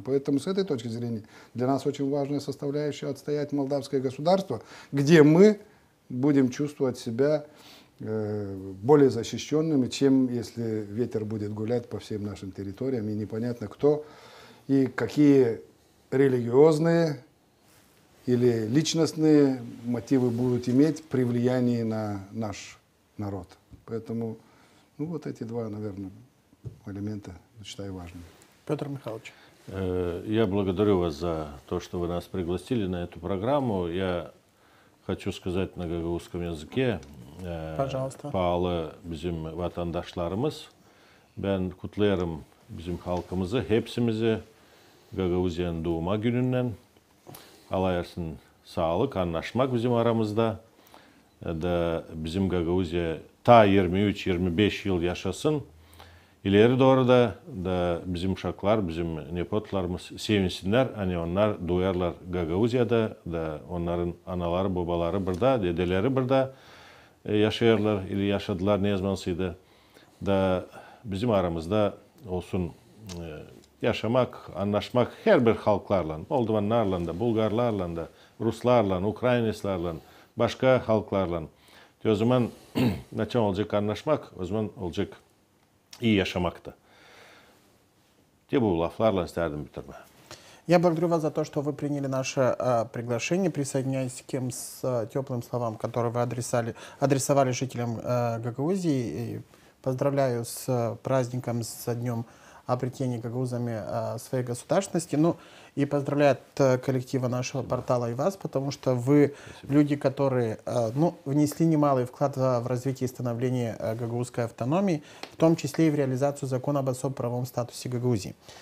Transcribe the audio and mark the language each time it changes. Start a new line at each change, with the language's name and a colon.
Russian: Поэтому с этой точки зрения для нас очень важная составляющая отстоять молдавское государство, где мы будем чувствовать себя более защищенными, чем если ветер будет гулять по всем нашим территориям, и непонятно кто и какие религиозные или личностные мотивы будут иметь при влиянии на наш народ. Поэтому вот эти два, наверное, элемента считаю важными. Петр Михайлович. Я благодарю вас за то, что вы нас пригласили на эту программу. Я хочу сказать на гагаузском языке. Пожалуйста.
Gagauz: Pahalı bizim vatandaşlarımız. Ben kutlarım bizim halkımızı, hepsimizi Gagauziya'nın doğuma gününden. Allah versin sağlık, anlaşmak bizim aramızda. Da bizim Gagauziya ta 23-25 yıl yaşasın. İleri doğru da bizim uşaklar, bizim nepotlarımız sevinsinler. Hani onlar duyarlar Gagauziya'da, da onların anaları, babaları burada, dedeleri burada yaşayarlar, ili yaşadılar ne zamanıydı. Da bizim aramızda olsun yaşamak, anlaşmak her bir halklarla, Moldovanlarla da, Bulgarlarla da, Ruslarla, Ukraynaslarla, başka halklarla. O zaman ne olacak anlaşmak, o zaman olacak iyi yaşamak da. Bu laflarla isterdim bitirme.
Russian: Я благодарю вас за то, что вы приняли наше приглашение. Присоединяюсь к тем теплым словам, которые вы адресовали жителям Гагаузии. И поздравляю с праздником, со днем обретения гагаузами своей государственности. Ну и поздравляю от коллектива нашего портала и вас, потому что вы люди, которые внесли немалый вклад в развитие и становление гагаузской автономии, в том числе и в реализацию закона об особо правовом статусе Гагаузии.